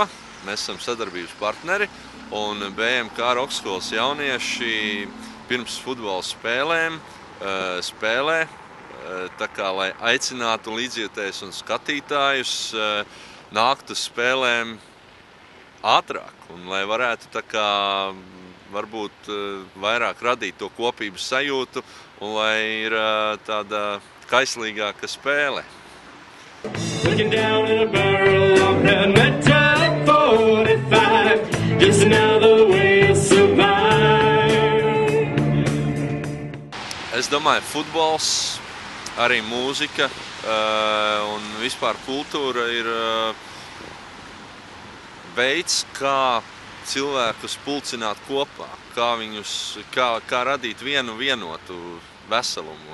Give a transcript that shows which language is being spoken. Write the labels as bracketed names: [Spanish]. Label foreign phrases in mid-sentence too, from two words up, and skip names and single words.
[Latvian] Mēs esam sadarbības partneri, un BMK Rokskolas jaunieši pirms futbola spēlēm spēlē, tā kā, lai aicinātu līdzjutējus un skatītājus nākt uz spēlēm ātrāk un lai varētu tā kā varbūt vairāk radīt to kopības sajūtu un lai ir tāda kaislīgāka spēle. [English] Looking down in a barrel of red metal 45, just another way to survive. [Latvian] Es domāju, futbols, arī mūzika un vispār kultūra ir veids, kā cilvēkus pulcināt kopā, kā radīt vienotu veselumu.